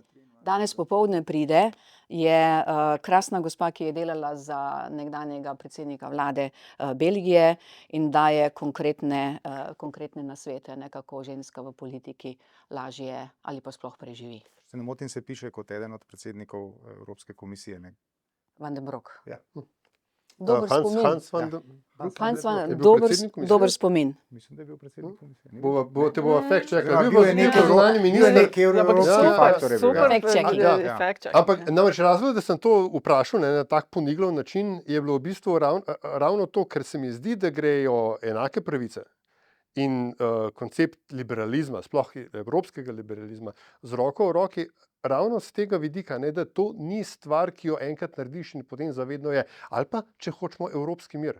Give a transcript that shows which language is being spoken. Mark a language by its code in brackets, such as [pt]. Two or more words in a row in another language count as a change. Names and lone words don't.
[sl] Danes popoldne pride, je krasna gospa, ki je delala za nekdanjega predsednika vlade Belgije in daje konkretne nasvete, ne, kako ženska v politiki lažje ali pa sploh preživi. Se ne motim, se piše kot eden od predsednikov Evropske komisije, ne? Van den Broek. Ja. Dober spomin. Hans van Ja. den Hans van, je bil dober, predsednik komisije? dober spomin. Mislim, da je bil predsednik komisije. Ni Te bova fact checkali. Ja, Bil bil pa je nek neki zunanji minister. evropski Ja, faktor je bil. super, Ja. [en] Fact checking. [sl] Ja. [en] fact check. [sl] Ampak namreč razlog, da sem to vprašal, ne, na tak poniglov način, je bilo v bistvu ravno to, ker se mi zdi, da grejo enake pravice in koncept liberalizma, sploh evropskega liberalizma, z roko v roki, ravno z tega vidika, ne, da to ni stvar, ki jo enkrat narediš in potem zavedno je, ali pa, če hočemo, evropski mir.